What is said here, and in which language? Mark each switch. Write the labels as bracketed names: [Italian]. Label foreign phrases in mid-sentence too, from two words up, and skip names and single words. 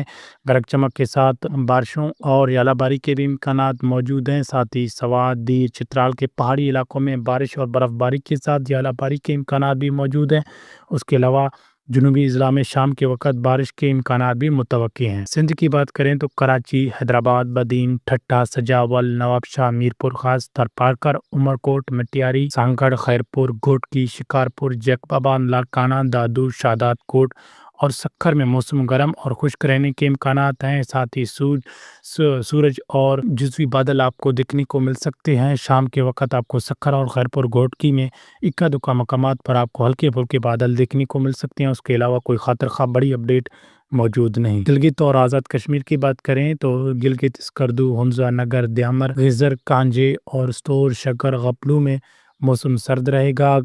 [Urdu] گرج چمک کے ساتھ بارشوں اور ژالہ‌باری کے بھی امکانات موجود ہیں. ساتھ ہی سوات، دیر، چترال کے پہاڑی علاقوں میں بارش اور برفباری کے ساتھ ژالہ‌باری کے امکانات بھی موجود ہیں. اسکے علاوہ جنوبی اضلاع میں شام کے وقت بارش کے امکانات بھی متوقع ہیں. سندھ کی بات کریں تو کراچی، حیدرآباد، بدین، ٹھٹہ، سجاول، نوابشاہ، میرپور خاص، تھرپارکر، عمرکوٹ، مٹیاری، سانگھڑ، خیرپور، گھوٹکی، شکارپور، جیکب‌آباد، لاڑکانہ، دادو، شادات کوٹ اور سکھر میں موسم گرم اور خشک رہنے کے امکانات ہیں. ساتھ ہی سورج اور جزوی بادل آپکو دیکھنے کو مل سکتے ہیں. شام کے وقت آپکو سکھر اور خیرپور، گھوٹکی میں اکا دکا مقامات پر آپکو ہلکے پھلکے بادل دیکھنے کو مل سکتے ہیں. اسکے علاوہ کوئی خاطر خواہ بڑی اپڈیٹ موجود نہیں۔ گلگت اور آزاد کشمیر کی بات کریں تو گلگت، سکردو، ہنزہ، نگر، دیامر، غذر، کانجے اور سٹور، شکر، گپلو میں موسم سرد رہیگا.